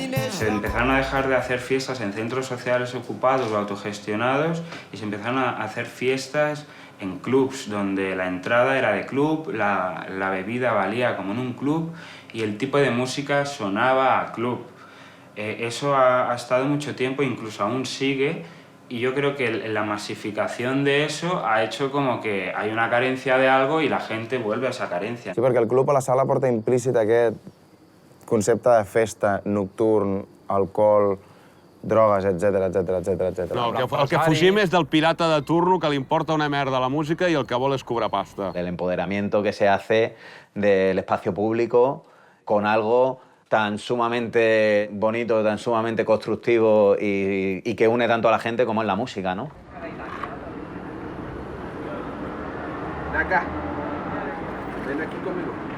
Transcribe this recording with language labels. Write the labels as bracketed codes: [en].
[es] Se empezaron a dejar de hacer fiestas en centros sociales ocupados o autogestionados y se empezaron a hacer fiestas en clubs donde la entrada era de club, la bebida valía como en un club y el tipo de música sonaba a club. Eso ha estado mucho tiempo, incluso aún sigue, y yo creo que la masificación de eso ha hecho como que hay una carencia de algo y la gente vuelve a esa carencia. [ca] Sí, perquè el club a la sala porta implícit aquest concepte de festa, nocturn, alcohol, drogues, etc. No, el que fugim és del pirata de turno que li importa una merda la música i el que vol és cobrar pasta. [es] El empoderamiento que se hace del espacio público con algo tan sumamente bonito, tan sumamente constructivo y que une tanto a la gente como es la música, ¿no? Ven acá. Ven aquí conmigo.